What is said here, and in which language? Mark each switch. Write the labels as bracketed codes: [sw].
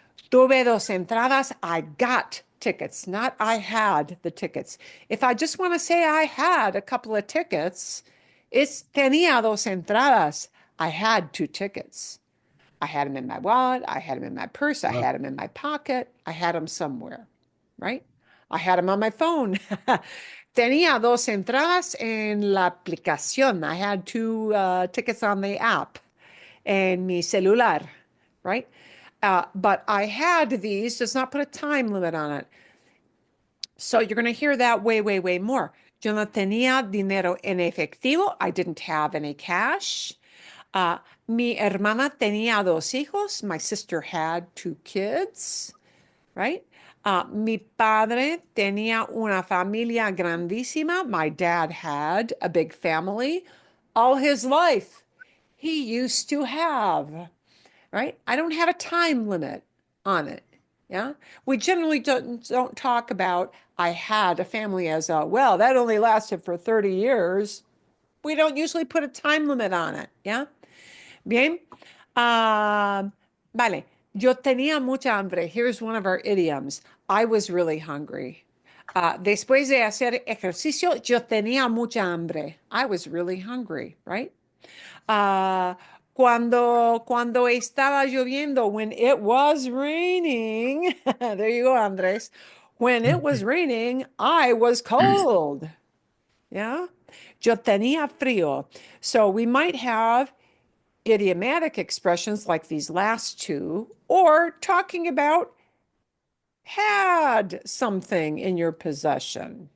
[es] Tuve dos entradas. [en] I got tickets, not I had the tickets. If I just want to say I had a couple of tickets, it's [es] tenía dos entradas. [en] I had 2 tickets. I had them in my wallet. I had them in my purse. I had them in my pocket. I had them somewhere, right? I had them on my phone. [es] Tenía dos entradas en la aplicación. [en] I had 2 tickets on the app [es] en mi celular, [en] right? But I had these does not put a time limit on it. So you're going to hear that way, way, way more. [es] Yo no tenía dinero en efectivo. [en] I didn't have any cash. [es] Mi hermana tenía 2 hijos. [en] My sister had 2 kids, right? [es] Mi padre tenía una familia grandísima. [en] My dad had a big family all his life. He used to have, right? I don't have a time limit on it. Yeah. We generally don't talk about I had a family as a, well, that only lasted for 30 years. we don't usually put a time limit on it. [es] Yeah. Bien. Vale. Yo tenía mucha hambre. [en] Here's one of our idioms. I was really hungry. [es] Después de hacer ejercicio, yo tenía mucha hambre. [en] I was really hungry, right? [es] Cuando estaba lloviendo, [en] when it was raining, there you go, Andres. When it was raining, I was cold. Yeah. [es] Yo tenía frío. [en] So we might have idiomatic expressions like these last two, or talking about had something in your possession.